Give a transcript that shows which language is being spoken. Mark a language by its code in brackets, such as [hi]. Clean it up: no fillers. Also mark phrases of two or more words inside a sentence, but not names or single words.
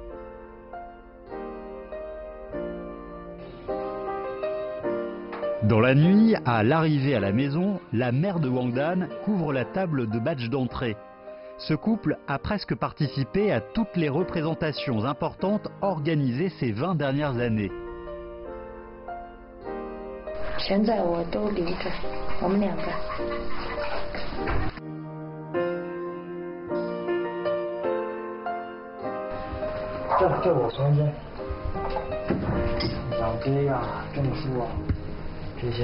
[fr] Dans la nuit, à l'arrivée à la maison, la mère de Wang Dan couvre la table de badge d'entrée. Ce couple a presque participé à toutes les représentations importantes organisées ces 20 dernières années. [zh] 现在我都留着，我们2个。这我房间，奖杯呀、证书啊，这些。